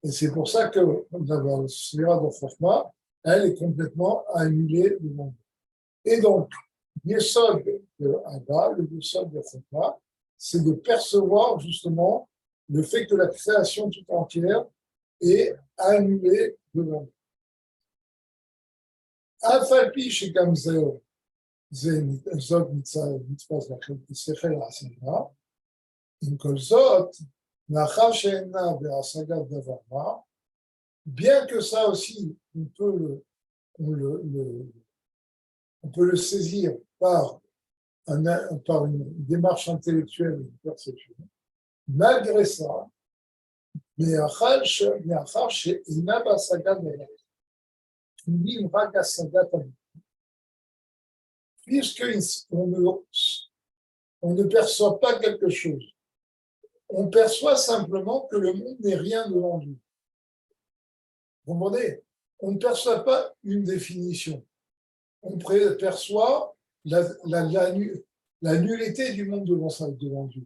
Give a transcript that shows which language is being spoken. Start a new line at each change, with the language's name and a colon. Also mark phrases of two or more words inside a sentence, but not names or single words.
French: Et c'est pour ça que la sphira de Chokhmah, elle est complètement annulée devant Dieu. Et donc, l'essor de Abba, le essor de Chokhmah, c'est de percevoir justement le fait que la création tout entière est annulée devant Dieu.
Hebrew: אף על פי שגם זאת מצוות שכל העשייה, עם כל זאת, מאחר שאינה בהשגת דבר מה,
French: bien que ça aussi, on peut le saisir par une démarche intellectuelle et une perception, malgré ça,
Hebrew: מאחר שאינה בהשגת דבר,
French: puisqu'on ne perçoit pas quelque chose, on perçoit simplement que le monde n'est rien devant lui. Vous comprenez? On ne perçoit pas une définition, on perçoit la nullité du monde devant Dieu.